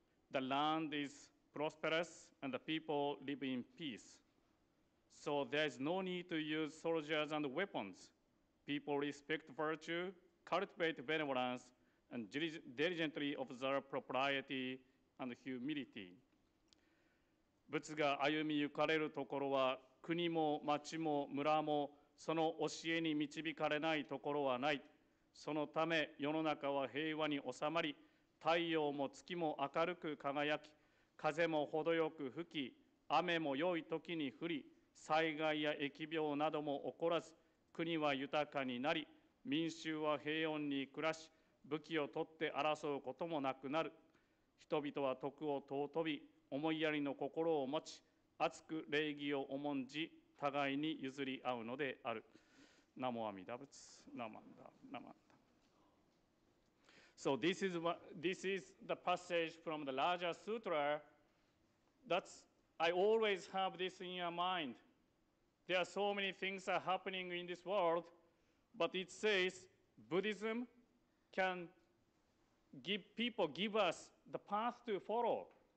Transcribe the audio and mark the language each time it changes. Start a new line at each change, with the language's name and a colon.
English: The land is prosperous, and the people live in peace. So there is no need to use soldiers and weapons. People respect virtue, cultivate benevolence, and diligently observe propriety and humility.
Japanese: 仏が歩みゆかれるところは、国も町も村もその教えに導かれないところはない。そのため世の中は平和に収まり、太陽も月も明るく輝き、風も程よく吹き、雨も良い時に降り、災害や疫病なども起こらず、国は豊かになり、民衆は平穏に暮らし、武器を取って争うこともなくなる。人々は徳を尊び、思いやりの心を持ち、厚く礼儀を重んじ、互いに譲り合うのである。ナモアミダ仏、ナマンダ、ナマンダ。
English: So this is the passage from the Raja Sutra. I always have this in your mind. There are so many things are happening in this world, but it says Buddhism can give us the path to follow.